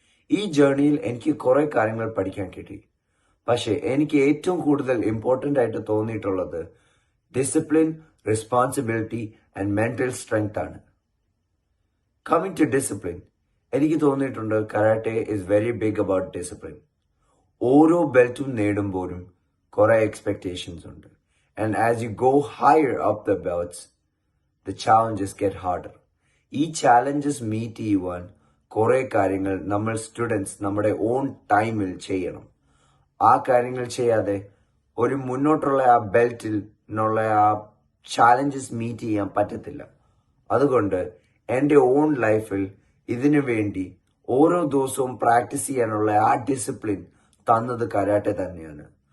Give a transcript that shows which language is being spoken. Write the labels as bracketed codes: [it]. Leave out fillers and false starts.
[ml] ഈ ജേർണിയിൽ എനിക്ക് കുറേ കാര്യങ്ങൾ പഠിക്കാൻ കിട്ടി. പക്ഷേ എനിക്ക് ഏറ്റവും കൂടുതൽ ഇമ്പോർട്ടൻ്റ് ആയിട്ട് തോന്നിയിട്ടുള്ളത് discipline, responsibility and mental strength ആണ്. [en] coming to discipline, [ml] എനിക്ക് തോന്നിയിട്ടുണ്ട് [en] Karate is very big about discipline. [ml] ഓരോ ബെൽറ്റും നേടുമ്പോഴും കുറേ എക്സ്പെക്ടേഷൻസ് ഉണ്ട്. [en] And as you go higher up the belts, the challenges get harder. [ml] ഈ challenges meet ചെയ്യുവാൻ കുറേ കാര്യങ്ങൾ നമ്മൾ സ്റ്റുഡൻസ് നമ്മുടെ ഓൺ ടൈമിൽ ചെയ്യണം. ആ കാര്യങ്ങൾ ചെയ്യാതെ ഒരു മുന്നോട്ടുള്ള ആ ബെൽറ്റിൽ നിന്നുള്ള ആ ചാലഞ്ചസ് മീറ്റ് ചെയ്യാൻ പറ്റത്തില്ല. അതുകൊണ്ട് എൻ്റെ ഓൺ ലൈഫിൽ ഇതിനു വേണ്ടി ഓരോ ദിവസവും പ്രാക്ടീസ് ചെയ്യാനുള്ള ആ ഡിസിപ്ലിൻ തന്നത് കരാട്ടെ തന്നെയാണ്.